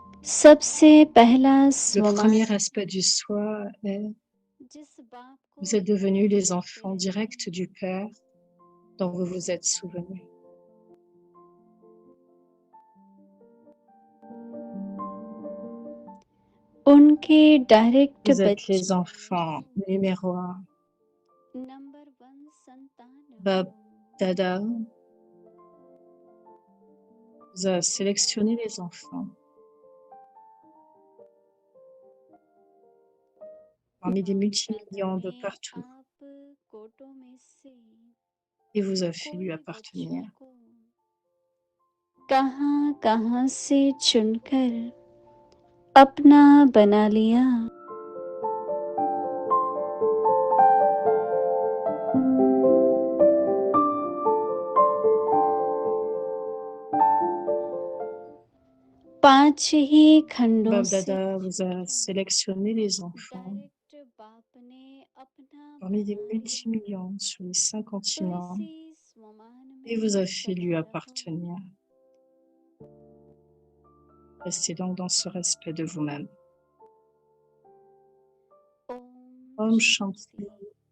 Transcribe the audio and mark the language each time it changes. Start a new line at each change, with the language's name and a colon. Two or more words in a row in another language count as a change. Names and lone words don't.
Hindi: सबसे पहला
French: Le
Hindi: स्वमान
French: premier aspect du soi est
Hindi: जिस बाप को
French: vous êtes devenus les enfants directs du Père dont vous vous êtes souvenus.
Hindi: उनके डायरेक्ट
French: Vous êtes
Hindi: बच्चे
French: les enfants numéro 1.
Hindi: नंबर 1 संतान Bab हो।
French: Dada vous a sélectionné les enfants parmi des multimillions de partout
Hindi: आप कोटों में से
French: et vous a fait lui
Hindi: कोई
French: appartenir.
Hindi: बच्चों को कहाँ कहाँ से चुनकर अपना बना लिया। पांच ही खंडों Bab से
French: Dada vous a
Hindi: चुनकर
French: sélectionné les enfants
Hindi: डायरेक्ट बाप ने अपना
French: parmi des
Hindi: बना लिया।
French: multimillions sur les 5
Hindi: तो
French: continents
Hindi: इसी स्वमान
French: et vous
Hindi: में
French: a fait lui
Hindi: सदा रहो।
French: appartenir. Restez donc dans ce respect de vous-même.
Hindi: ओम Om शांति। Shanti.